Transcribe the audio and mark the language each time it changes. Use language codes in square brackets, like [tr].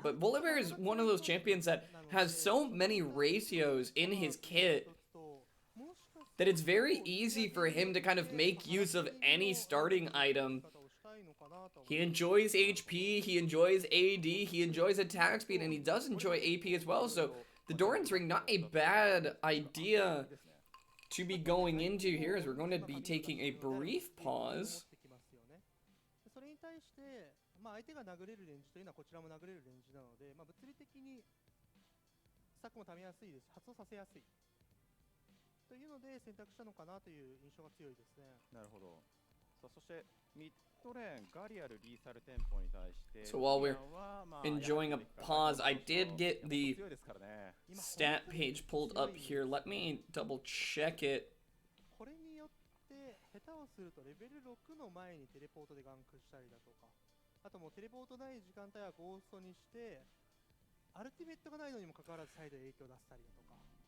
[en] But Volibear is one of those champions that has so many ratios in his kit that it's very easy for him to kind of make use of any starting item. He enjoys HP, he enjoys AD, he enjoys attack speed, and he does enjoy AP as well. So the Doran's Ring, not a bad idea to be going into here, as we're going to be taking a brief pause. [ja] それに対して、相手が殴れるレンジというのはこちらも殴れるレンジなので、物理的にスタックも溜めやすいです。発動させやすいというので選択したのかなという印象が強いですね。なるほど。さあ、そしてミッドレーンガリアルリーサルテンポに対して。 [en] So while we're enjoying a pause, I did get the stat page pulled up here. Let me double check it. [ja] これによって下手をするとレベル6の前にテレポートでガンクしたりだとか、あともうテレポートない時間帯はゴーストにしてアルティメットがないのにもかかわらずサイドで影響を出したりだとか。